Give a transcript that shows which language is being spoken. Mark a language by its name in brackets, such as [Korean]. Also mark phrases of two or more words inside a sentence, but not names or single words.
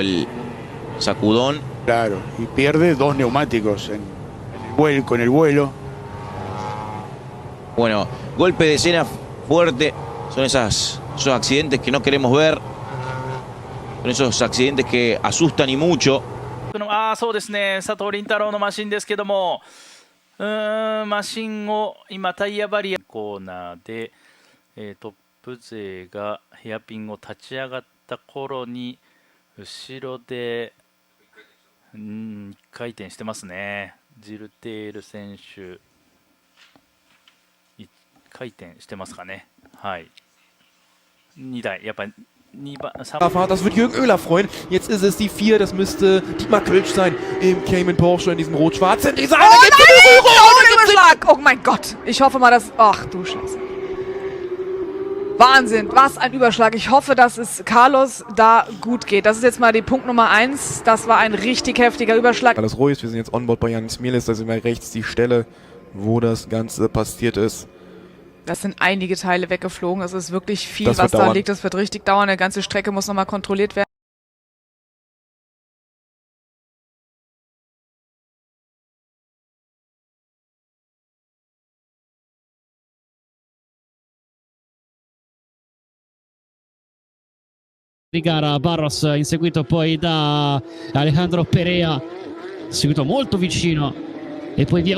[Spanish] El sacudón. Claro, y pierde 2 neumáticos en el vuelo. Bueno, golpe de escena fuerte. Son esos accidentes que no queremos ver. Son esos accidentes que asustan y mucho. [Japanese] そうですね、佐藤麟太郎のマシンですけども、マシンを今タイヤバリアコーナーで、トップ勢がヘアピンを立ち上がった頃に後ろで1回転してますね。ジルテール選手1回転してますかね。はい。2台やっぱり。 [German] Das wird Jürgen Oehler freuen. Jetzt ist es die 4, das müsste Dietmar Kölsch sein im Cayman Porsche in diesem rot-schwarzen Design. Oh nein, oh mein Gott. Ich hoffe mal, dass... Ach du Scheiße. Wahnsinn, was ein Überschlag. Ich hoffe, dass es Carlos da gut geht. Das ist jetzt mal die Punkt Nummer 1. Das war ein richtig heftiger Überschlag. Alles ruhig, wir sind jetzt onboard bei Janis Mielis. Da sehen wir rechts die Stelle, wo das Ganze passiert ist. Das sind einige Teile weggeflogen. Es ist wirklich viel, was da liegt. Das wird richtig dauern. Eine ganze Strecke muss nochmal kontrolliert werden. [Italian] Di gara Barros inseguito poi da Alejandro Perea, seguito molto vicino e poi via.